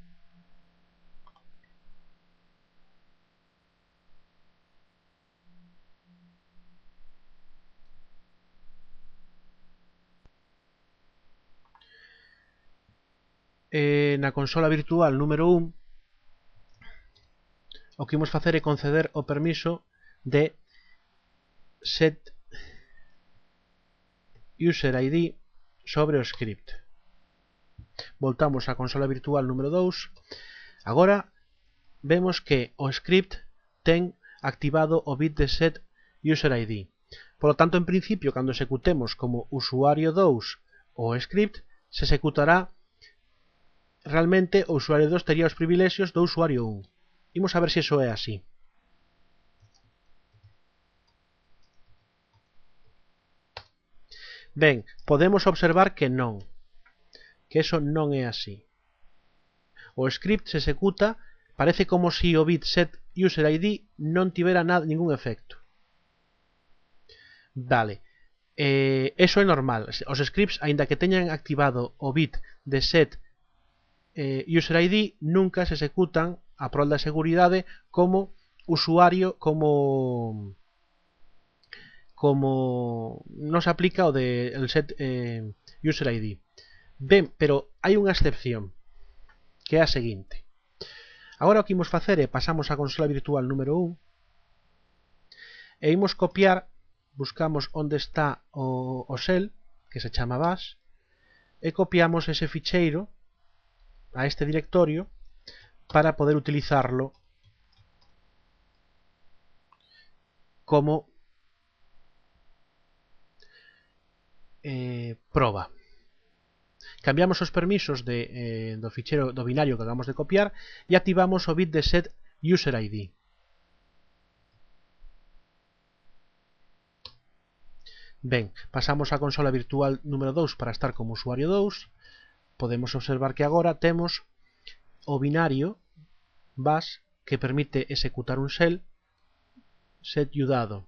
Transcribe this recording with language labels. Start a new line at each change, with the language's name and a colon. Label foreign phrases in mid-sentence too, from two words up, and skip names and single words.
Galician: na consola virtual número 1 o que imos facer é conceder o permiso de
English: set user ID
Galician: sobre o script. Voltamos á consola virtual número 2. Agora vemos que o script ten activado o bit de
English: set user ID.
Spanish: Por lo tanto,
Galician: en principio, cando executemos como usuario 2 o script, se executará realmente o usuario 2 tería os privilexios do usuario 1. Imos a ver se iso é así. Ben, podemos observar que non, que eso non é así. O script se executa, parece como si o bit
English: set user ID
Galician: non tivera ningún efecto. Vale, eso é normal. Os scripts, aínda que teñan activado o bit de
English: set user ID,
Galician: nunca se executan a prol da seguridade como usuario, como non se aplica o de el
English: set user ID.
Galician: Ben, pero hai unha excepción, que é a seguinte. Agora o que imos facer é pasamos á consola virtual número 1 e imos copiar, buscamos onde está o shell, que se chama bash, e copiamos ese ficheiro a este directorio para poder utilizarlo como proba. Cambiamos os permisos do ficheiro do binario que acabamos de copiar e activamos o bit de
English: set user ID.
Galician: Ben, pasamos á consola virtual número 2 para estar como usuario 2. Podemos observar que agora temos o binario bash que permite executar un shell set dado.